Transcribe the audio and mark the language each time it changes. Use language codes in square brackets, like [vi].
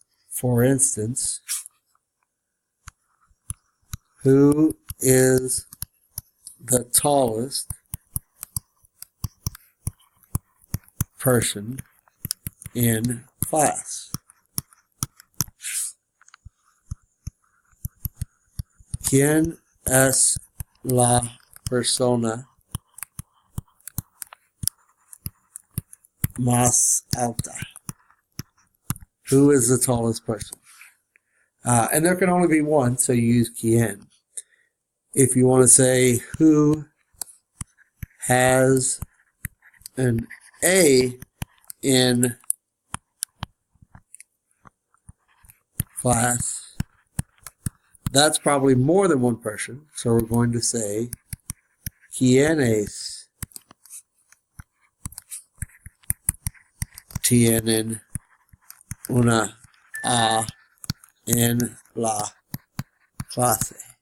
[en] For instance, who is the tallest person in class? [es] ¿Quién es la persona más alta? [en] Who is the tallest person? And there can only be one, so you use quién. If you want to say who has an A in class, that's probably more than one person, so we're going to say [es] quiénes tienen una A en la clase.